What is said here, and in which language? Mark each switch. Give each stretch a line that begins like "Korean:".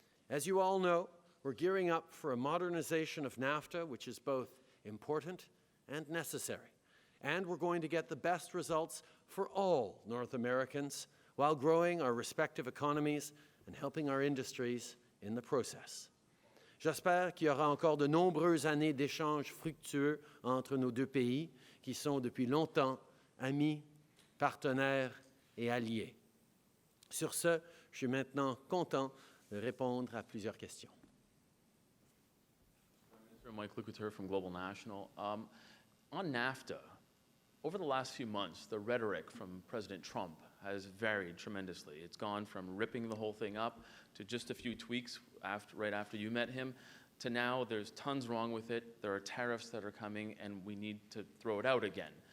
English: As you all know, we're gearing up for a modernization of NAFTA, which is both important and necessary. And we're going to get the best results for all North Americans while growing our respective economies and helping our industries in the process.
French: J'espère qu'il y aura encore de nombreuses années d'échanges fructueux entre nos deux pays, qui sont depuis longtemps amis, partenaires et alliés. Sur ce, je suis maintenant content de répondre à plusieurs questions.
English: Mike Lucouture from Global National. On NAFTA, over the last few months, the rhetoric from President Trump has varied tremendously. It's gone from ripping the whole thing up to just a few tweaks right after you met him, to now there's tons wrong with it, there are tariffs that are coming, and we need to throw it out again.